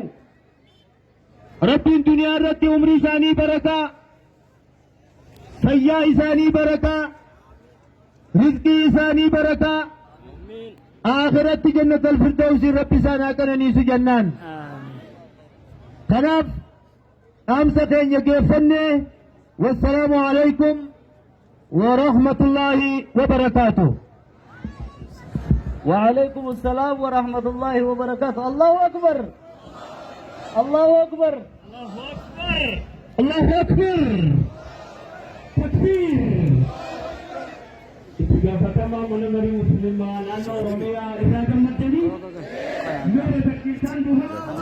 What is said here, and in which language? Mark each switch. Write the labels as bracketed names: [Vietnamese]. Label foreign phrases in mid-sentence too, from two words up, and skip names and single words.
[Oromo] Rabbiin duniyaa irratti umrii isaanii barakaa, fayyaa isaanii barakaa, rizqii isaanii barakaa, akhiratti [Arabic] جنة الفردوس [Oromo] rabbi isaan haa qananiisu jennaan. Kanaaf dhaamsa keenya geeffannee [Arabic] والسلام عليكم ورحمة الله وبركاته. وعليكم السلام ورحمة الله وبركاته. الله أكبر الله أكبر الله أكبر تكبير. [Oromo] Gaafatama mana marii musliimaa naannoo Oromiyaa irraa gammaddanii yoo takkiisaan duha